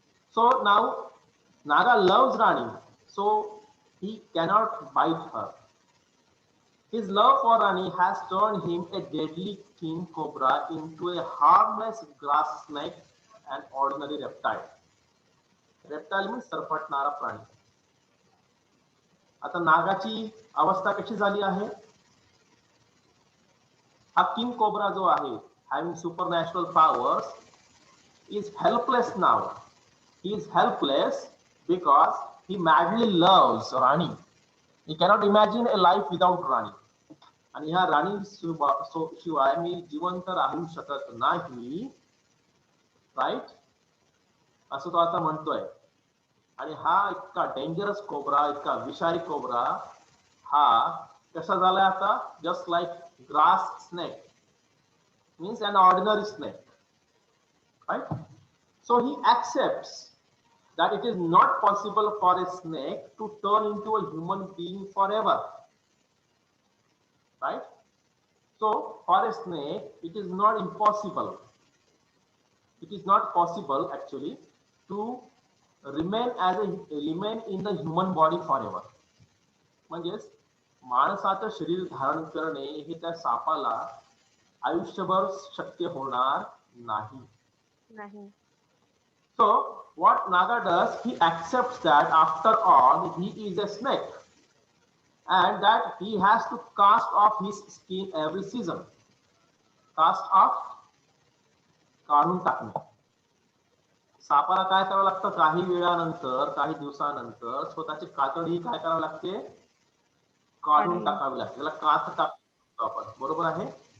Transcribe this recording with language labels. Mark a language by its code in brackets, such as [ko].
[en] So now Naga loves Rani, so he cannot bite her. His love for Rani has turned him a deadly king cobra into a harmless grass snake, an ordinary reptile. Reptile means सरपटणारा प्राणी. [mr] आता नागाची अवस्था कशी झाली आहे? हा king cobra जो आहे, [en] having supernatural powers, is helpless now. He is helpless because he madly loves Rani. He cannot imagine a life without Rani. [mr] आणि ह्या राणी शिवाय मी जिवंत राहू शकत नाही, राईट, असं तो आता म्हणतोय. आणि हा इतका डेंजरस कोब्रा, इतका विषारी कोब्रा, हा कसा झालाय आता? [en] Just like grass snake, means an ordinary snake, right? So he accepts that it is not possible for a snake to turn into a human being forever, right? So for a snake, it is not impossible. It is not possible actually to remain in the human body forever. [mr] म्हणजेच माणसाचं शरीर धारण करणे हे त्या सापाला आयुष्यभर शक्य होणार नाही. [en] So what Naga does, he accepts that after all he is a snake and that he has to cast off his skin every season. Cast off, [mr] काढून टाकणे. सापाला काय करावं लागतं? काही वेळानंतर, काही दिवसानंतर स्वतःची कातडी काय करावी लागते? काढून टाकावी लागते. त्याला कात टाकतो आपण, बरोबर आहे?